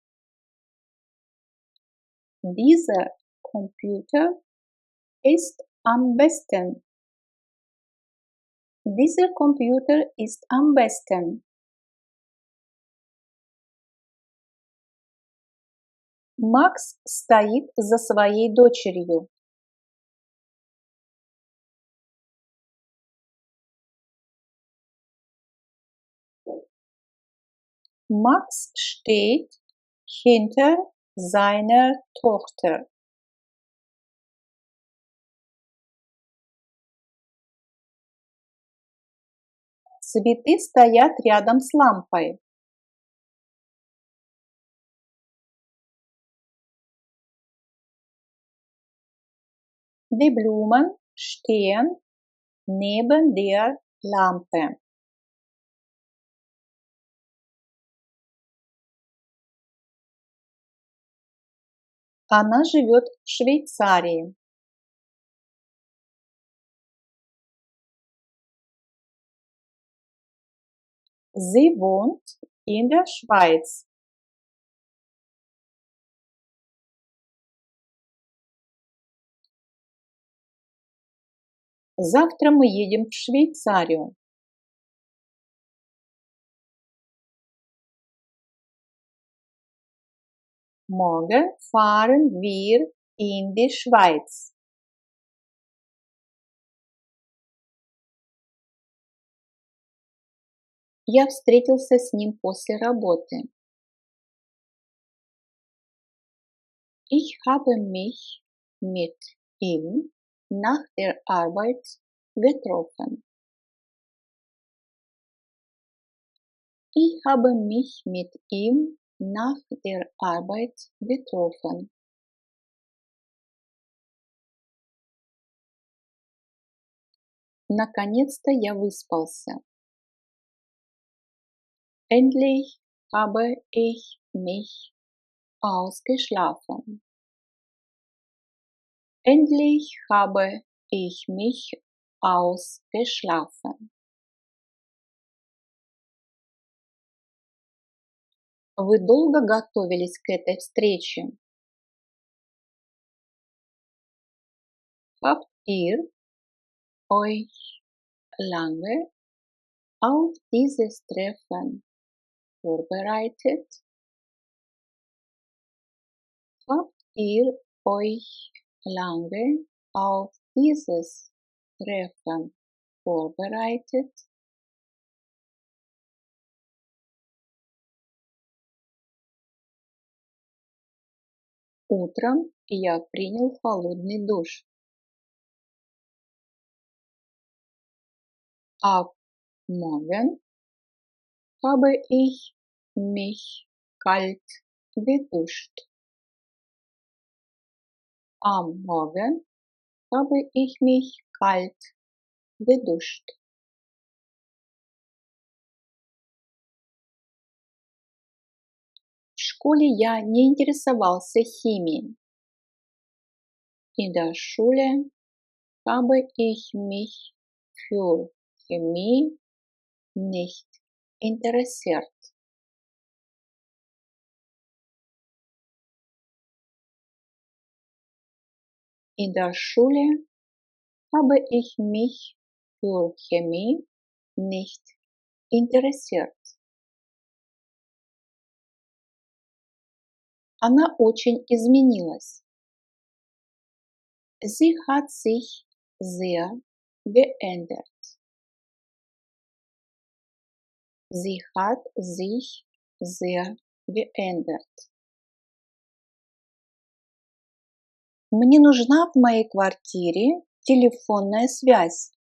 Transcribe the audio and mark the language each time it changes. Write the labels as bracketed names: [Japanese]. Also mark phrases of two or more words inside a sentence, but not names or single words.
[German] Dieser Computer ist am besten. Dieser Computer ist am besten. [Russian] Макс стоит за своей дочерью. [German] Max steht hinter seiner Tochter. [Russian] Цветы стоят рядом с лампой. [German] Die Blumen stehen neben der Lampe. [Russian] Она живет в Швейцарии. [German] Sie wohnt in der Schweiz. [Russian] Завтра мы едем в Швейцарию. [German] Morgen fahren wir in die Schweiz. [Russian] Я встретился с ним после работы. [German] Ich habe mich mit ihm nach der Arbeit getroffen. Ich habe mich mit ihm nach der Arbeit getroffen. [Russian] Наконец-то я выспался. [German] Endlich habe ich mich ausgeschlafen. Endlich habe ich mich ausgeschlafen. [Russian] Вы долго готовились к этой встрече? [German] Habt ihr euch lange auf dieses Treffen vorbereitet? Habt ihr euch lange auf dieses Treffen vorbereitet? [Russian] Утром я принял холодный душ. [German] Ab morgen habe ich mich kalt geduscht. Am Morgen habe ich mich kalt geduscht. [Russian] В школе я не интересовался химией. [German] In der Schule habe ich mich für Chemie nicht interessiert. In der Schule habe ich mich für Chemie nicht interessiert. [Russian] Она очень изменилась. [German] Sie hat sich sehr geändert. Sie hat sich sehr geändert. [Russian] Мне нужна в моей квартире телефонная связь.